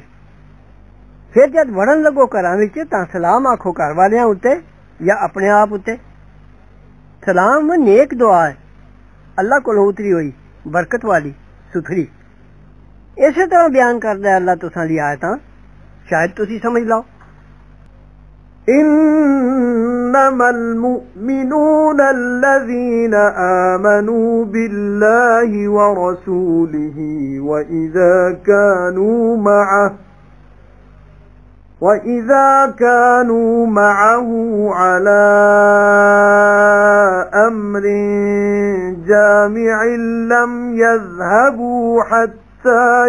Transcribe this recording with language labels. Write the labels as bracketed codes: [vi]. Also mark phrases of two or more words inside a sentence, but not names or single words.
[pa] فیر جد وڑن لگو گھراں وچ تاں سلام آکھو گھر والیاں اتے یا اپنے آپ اتے. سلام نیک دعا ہے، اللہ کولوں اتری ہوئی، برکت والی، ستھری. ایسے طرح بیان کردا ہے اللہ تساں دی آیتاں، شاید تسی سمجھ لو. [ar] إنما المؤمنون الذين آمنوا بالله ورسوله وإذا كانوا معه على أمر جامع لم يذهبوا حتى